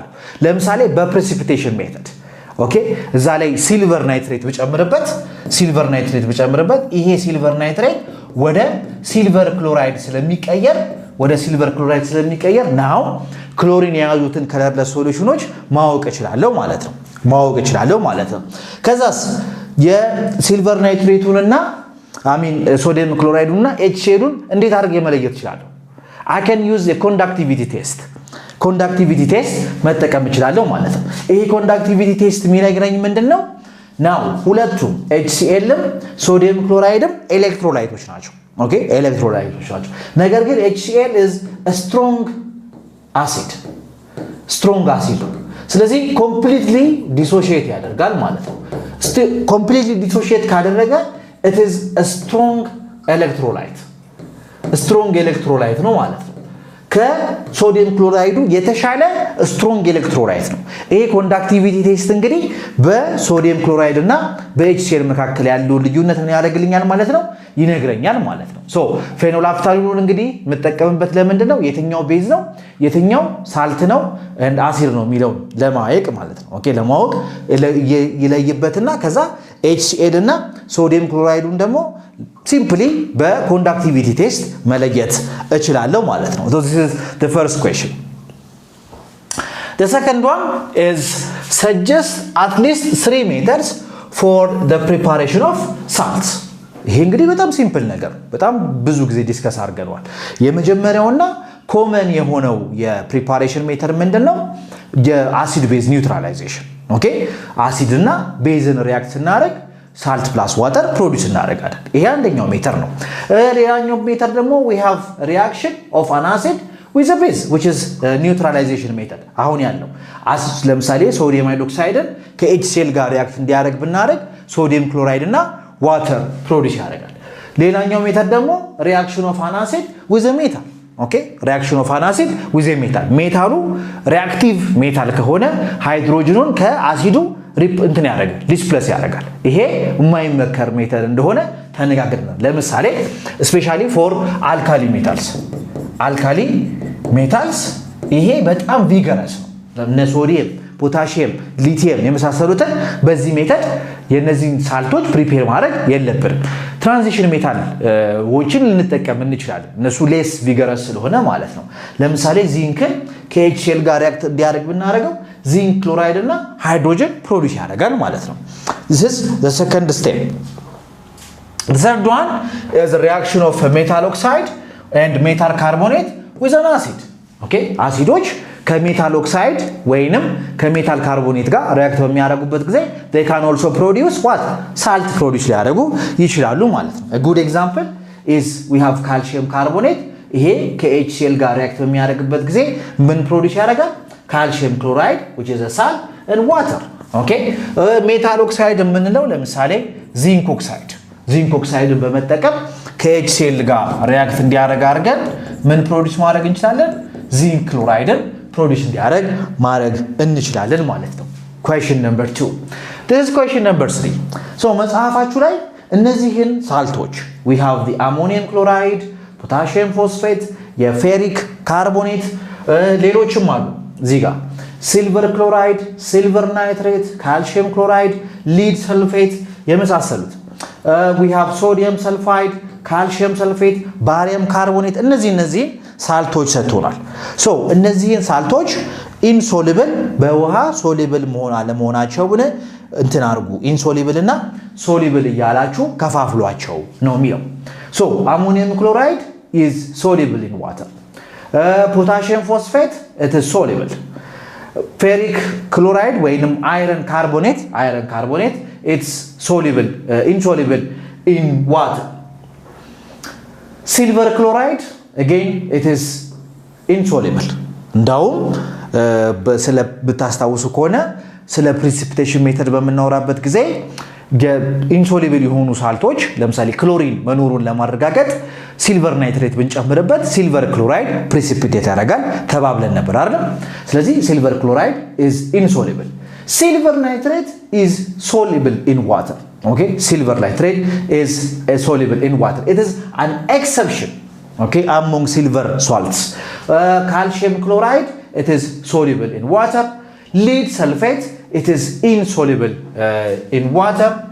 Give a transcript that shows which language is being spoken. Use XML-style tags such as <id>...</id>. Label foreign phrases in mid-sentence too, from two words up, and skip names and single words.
<am>ለምሳሌ</am> <en>precipitation method</en> <am>ኦኬ። እዛ ላይ</am> <en>silver nitrate</en> <am>ብጨምርበት ይሄ</am> <en>silver nitrate</en> <am>ወደ</am> <en>silver chloride</en> <am>ስለሚቀየር ናው ክሎሪን የያዙትን</am> <en>colorless solutions</en> <am>ማወቅ እችላለሁ ማለት ነው። ከዛስ</am> <en>silver nitrate sodium chloride</en> <am>HClን እንዴት አድርጌ መለየት እችላለሁ?</am> <en>I can use a conductivity test</en> <am>መጠቀም እችላለሁ ማለት ነው። ይሄ</am> <en>conductivity test</en> <am>የሚነግረኝ ምንድነው? ናው ሁለቱም HClም ሶዲየም ክሎራይድም ኤሌክትሮላይቶች ናቸው ኦኬ፣ ኤሌክትሮላይቶች ናቸው። ነገር ግን</am> <en>HCl is a strong acid</en> <am>ስለዚህ</am> <en>completely dissociate</en> <am>ያደርጋል ማለት ነው።</am> <en>completely dissociate</en> <am>ካደረገ</am> <en>it is a strong electrolyte</en> <am>ነው ማለት ነው። ከሶዲየም ክሎራይዱ የተሻለ</am> <en>strong electrolyte</en> <am>ነው። ይሄ</am> <en>conductivity test</en> <am>እንግዲህ</am> <en>sodium chloride</en> <am>እና በHCl መካከል ያለው ልዩነት ምን ያደርግልኛል ማለት ነው? ይነግረኛል ማለት ነው። ሶ ፌኖላፍታሊኑን እንግዲህ መጠቀምበት ለምንድን ነው? የትኛው ቤዝ ነው የትኛው ሳልት ነው and አሲድ ነው የሚለው ለማወቅ ማለት ነው ኦኬ። ለማወቅ ይለይበትና ከዛ HCl እና ሶዲየም ክሎራይዱን ደግሞ ሲምፕሊ</am> <en>conductivity test</en> <am>መለየት እችላለሁ ማለት ነው።</am> <en>This is the first question. The second one is suggest at least 3 methods for the preparation of salts</en> <am>ይሄ እንግዲህ በጣም ሲምፕል ነገር በጣም ብዙ ጊዜ ዲስከስ አድርገናል የመጀመሪያውና ኮመን የሆነው</am> <en>preparation method</en> <am>ምንድነው የአሲድ ቤዝ ኒውትራላይዜሽን ኦኬ አሲድ እና ቤዝን ሪአክት እናደርግ</am> <en>salt plus water produce</en> <am>እናደርጋለን ይሄ አንደኛው ሜተድ ነው ሌላኛው ሜተድ ደግሞ</am> <en>we have reaction of an acid with a base which is neutralization method</en> <am>አሁን ያለው አሲድ ለምሳሌ</am> <en>sodium hydroxide</en> <am>ከኤችሲኤል ጋር ሪአክት እንዲያደርግ ብናደርግ</am> <en>sodium chloride</en> <am>እና ዋተር ፕሮዲዩስ ያደርጋል ሌላኛው ሜተድ ደግሞ</am> <en>reaction of an acid with a metal</en> <am>ኦኬ</am> <en>reaction of an acid with a metal</en> <am>ሜታሉ</am> <en>reactive metal</en> <am>ከሆነ ሃይድሮጅኑን ከአሲዱ እንትን ያደርጋል ዲስፕሌስ ያደርጋል ይሄ የማይመከር ሜተድ እንደሆነ ተነጋግረናል ለምሳሌ</am> <en>especially for alkali</en> <am>ሜታልስ ይሄ በጣም ቪገረስ ነው እነ ሶዲየም ፖታሺየም ሊቲየም የመሳሰሉትን በዚህ ሜተድ የነዚህን ሳልቶች ፕሪፔር ማድረግ የለብንም</am> <en>transition metal</en> <am>ወችን ልንጠቀም እንችላለን እነሱ</am> <en>less vigorous</en> <am>ስለሆነ ማለት ነው ለምሳሌ ዚንክን ከኤችሲኤል ጋር ሪአክት እንዲያደርግ ብናደርገው</am> <en>zinc chloride</en> <am>እና</am> <en>hydrogen produce</en> <am>ያደርጋል ማለት ነው</am> <en>this is the second step the third one is the reaction of metal oxide and metal carbonate with an acid okay</en> <am>አሲዶች ከሜታል ኦክሳይድ ወይንም ከሜታል ካርቦኔት ጋር ሪአክት በሚያደርጉበት ጊዜ</am> <en>they can also produce what salt produce</en> <am>ሊያደርጉ ይችላሉ ማለት ነው</am> <en>a good example is we have calcium carbonate</en> <am>ይሄ ከኤችሲኤል ጋር ሪአክት በሚያደርግበት ጊዜ ምን ፕሮዲዩስ ያደርጋል</am> <en>calcium chloride which is a salt and water okay metal oxide</en> <am>የምንለው ለምሳሌ</am> <en>zinc oxide</en> <am>በመጠቀም ከኤችሲኤል ጋር ሪአክት እንዲያደርግ አድርገን ምን ፕሮዲዩስ ማድረግ</am> <en>እንችላለን zinc chloride</en> <am>ፕሮዲዩስ እንዲያደርግ ማድረግ እንችላለን ማለት ነው</am> <en>question number 2 this is question number 3 so</en> <am>መጽሐፋችሁ ላይ እነዚህን ሳልቶች</am> <en>we have the ammonium chloride potassium phosphate ferric carbonate</en> <am>ሌሎችም አሉ</am> <en>ዚጋ silver chloride silver nitrate calcium chloride lead sulfate የመሳሰሉት we have sodium sulfide calcium sulfate barium carbonate</en> <am>እነዚህ ሳልቶች ሰጥቶናል ሶ እነዚህን ሳልቶች ኢንሶሉብል በውሃ ሶሉብል መሆን አለመሆናቸውን እንትን አርጉ ኢንሶሉብል እና ሶሉብል እያላችሁ ከፋፍሏቸው ነው የሚለው</am> <en>ሶ ammonium chloride is soluble in water potassium phosphate it is soluble ferric chloride ወይንም iron carbonate it's soluble insoluble in water silver chloride again it is insoluble</en> <am>እንዳውም ስለ ብታስታውሱ ከሆነ ስለ</am> <en>precipitation method</en> <am>በመናወራበት ጊዜ ኢንሶሉብል የሆኑ ሳልቶች ለምሳሌ ክሎሪን መኖሩን ለማረጋገጥ ሲልቨር ናይትሬት ብንጨምርበት ሲልቨር ክሎራይድ</am> <en>precipitate ያደርጋል ተባብለን ነበር አይደል ስለዚህ ሲልቨር ክሎራይድ is insoluble silver nitrate is soluble in water okay silver nitrate is soluble in water it is an exception okay among silver salts calcium chloride it is soluble in water lead sulfate it is insoluble in water</en>